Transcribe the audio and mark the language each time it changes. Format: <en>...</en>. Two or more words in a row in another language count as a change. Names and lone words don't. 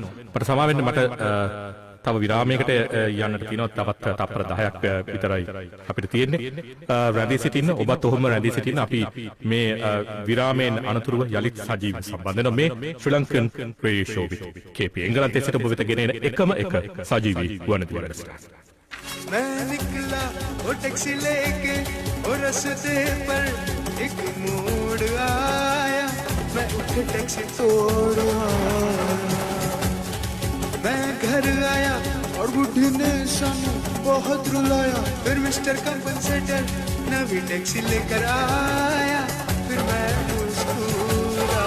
<si>මට සමා වෙන්න මට තව විරාමයකට යන්නට තියෙනවා. තවත් තප්පර 10ක් විතරයි අපිට තියෙන්නේ. රැඳී සිටින්න ඔබත් ඔහොම රැඳී සිටින්න. අපි මේ විරාමයෙන් අනතුරුව යලිත් සජීවී සම්බන්ධ වෙන මේ ශ්‍රී ලංකන් රේඩියෝ ෂෝ විත් KP එංගලන්තයේ සිට ඔබ වෙත ගෙන එන එකම එක සජීවී වුවන්විදුලි වැඩසටහන.</si> <hi>मैं निकला वो टैक्सी लेके और रास्ते पर एक मोड़ आया मैं उठे टैक्सी तोड़ा मैं घर आया और बुढ़ी ने सामने बहुत रुलाया फिर मिस्टर कंपनसेटर नवी टैक्सी लेकर आया फिर मैं मुस्कुराया।</hi>